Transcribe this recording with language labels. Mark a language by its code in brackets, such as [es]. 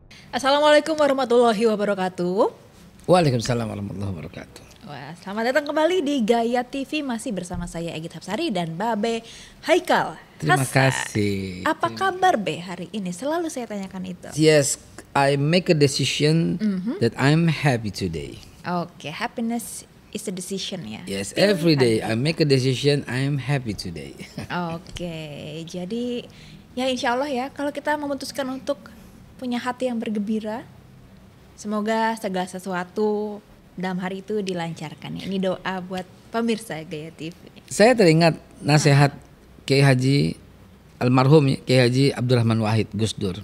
[id] Assalamualaikum warahmatullahi wabarakatuh. Waalaikumsalam warahmatullahi wabarakatuh. Wah, selamat datang kembali di Gaya TV, masih bersama saya Egit Hapsari dan Babe Haikal. Terima kasih. Apa kabar Be hari ini? Selalu saya tanyakan itu. [en] Yes, I make a decision that I'm happy today. Oke, happiness is a decision ya. Yes, every day I make a decision I'm happy today. [id] Oke, jadi ya insya Allah ya, kalau kita memutuskan untuk punya hati yang bergembira, semoga segala sesuatu dalam hari itu dilancarkan ya. Ini doa buat pemirsa Gaya TV. Saya teringat nasihat Kiai Haji almarhum Kiai Haji Abdurrahman Wahid Gus Dur.